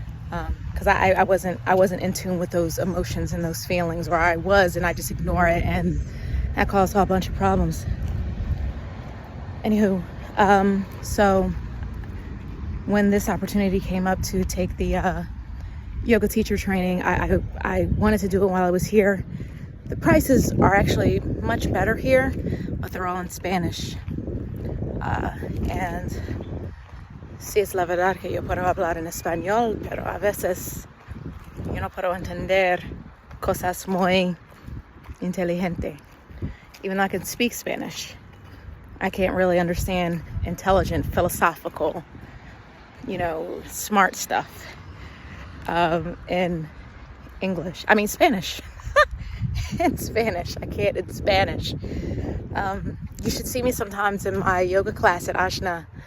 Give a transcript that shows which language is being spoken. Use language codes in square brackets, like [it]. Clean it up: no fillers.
[en] Because I wasn't in tune with those emotions and those feelings, or I was, and I just ignore it, and that caused a whole bunch of problems. Anywho, so when this opportunity came up to take the yoga teacher training, I wanted to do it while I was here. The prices are actually much better here, but they're all in Spanish. [es] And sí es la verdad que yo puedo hablar en español, pero a veces yo no puedo entender cosas muy inteligente. [en] Even though I can speak Spanish, I can't really understand intelligent, philosophical, smart stuff in English. I mean Spanish. In Spanish. I can't in Spanish. You should see me sometimes in my yoga class at Ashna.